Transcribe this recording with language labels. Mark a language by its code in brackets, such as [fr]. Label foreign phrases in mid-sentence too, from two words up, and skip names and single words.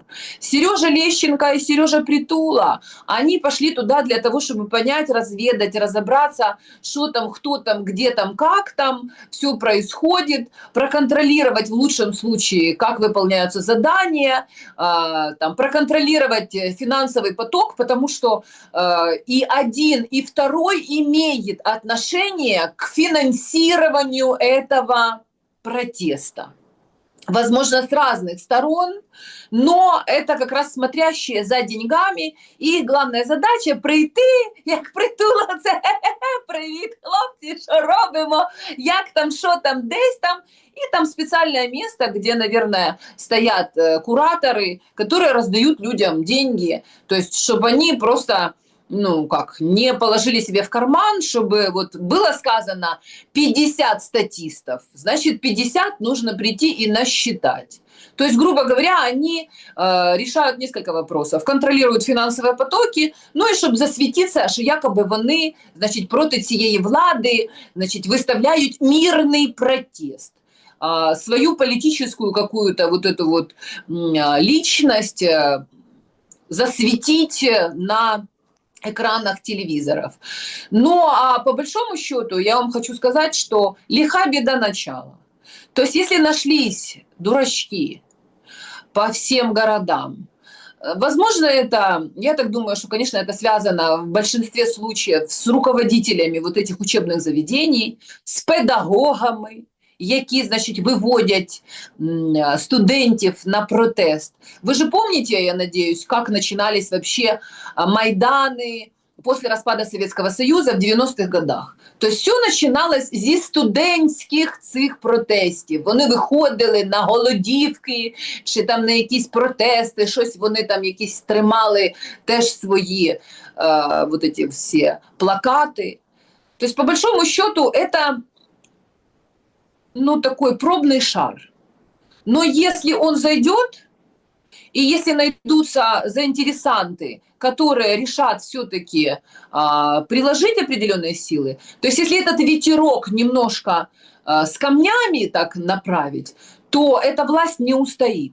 [ru] Сережа Лещенко и Сережа Притула, они пошли туда для того, чтобы понять, разведать, разобраться, что там, кто там, где там, как там все происходит, проконтролировать в лучшем случае, как выполняются задания, там, проконтролировать финансовый поток, потому что и один, и второй имеет отношение к финансированию этого протеста. Возможно, с разных сторон, но это как раз смотрящие за деньгами. [uk] І головна задача – прийти, як Притула, це привіт, хлопці, що робимо, як там, що там, десь там. [ru] И там специальное место, где, наверное, стоят кураторы, которые раздают людям деньги, то есть чтобы они просто, ну как, не положили себе в карман, чтобы вот было сказано 50 статистов, значит 50 нужно прийти и насчитать. То есть, грубо говоря, они решают несколько вопросов. [uk] Контролируют фінансові потоки, ну і щоб засвітитися, що якоби вони, значить, проти цієї влади, значить, виставляють мирний протест. [ru] Свою политическую какую-то вот эту вот личность засветить на экранах телевизоров. Ну, а по большому счету я вам хочу сказать, что лиха беда начала. То есть если нашлись дурачки по всем городам, возможно, это, я так думаю, что, конечно, это связано в большинстве случаев с руководителями вот этих учебных заведений, с педагогами, [uk] які, значить, виводять студентів на протест. [ru] Вы же помните, я надеюсь, как начинались вообще майданы после распада Советского Союза в 90-х годах. То есть [uk] все починалось зі студентських цих протестів. Вони виходили на голодівки, чи там на якісь протести, щось вони там якісь тримали теж свої [ru] вот эти все [uk] плакати. [ru] То есть по большому счету это, ну, такой пробный шар. Но если он зайдет, и если найдутся заинтересанты, которые решат все-таки приложить определенные силы, то есть если этот ветерок немножко с камнями так направить, то эта власть не устоит.